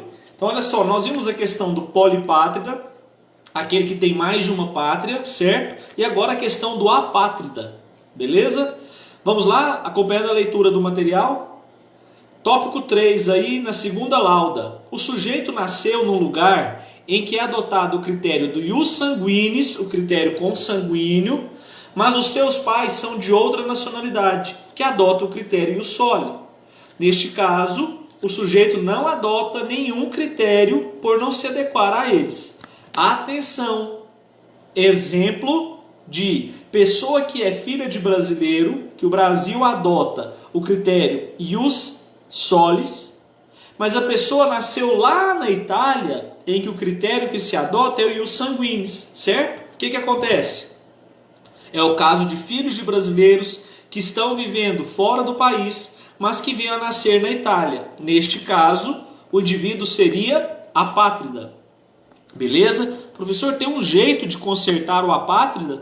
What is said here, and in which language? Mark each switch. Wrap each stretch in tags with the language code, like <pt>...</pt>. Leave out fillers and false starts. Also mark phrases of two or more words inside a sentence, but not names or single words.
<pt>Então, olha só, nós vimos a questão do polipátrida, aquele que tem mais de uma pátria, certo? E agora a questão do apátrida, beleza? Vamos lá, acompanhando a leitura do material. Tópico 3 aí, na segunda lauda. O sujeito nasceu num lugar em que é adotado o critério do</pt> <la>ius sanguinis,</la> <pt>o critério consanguíneo, mas os seus pais são de outra nacionalidade, que adota o critério</pt> <la>ius soli.</la> <pt>Neste caso, o sujeito não adota nenhum critério por não se adequar a eles. Atenção! Exemplo de pessoa que é filha de brasileiro, que o Brasil adota o critério</pt> <la>ius solis,</la> <pt>mas a pessoa nasceu lá na Itália, em que o critério que se adota é o</pt> <la>ius sanguinis,</la> <pt>certo? O que acontece? É o caso de filhos de brasileiros que estão vivendo fora do país, mas que vêm a nascer na Itália. Neste caso, o indivíduo seria apátrida. Beleza? Professor, tem um jeito de consertar o apátrida?</pt>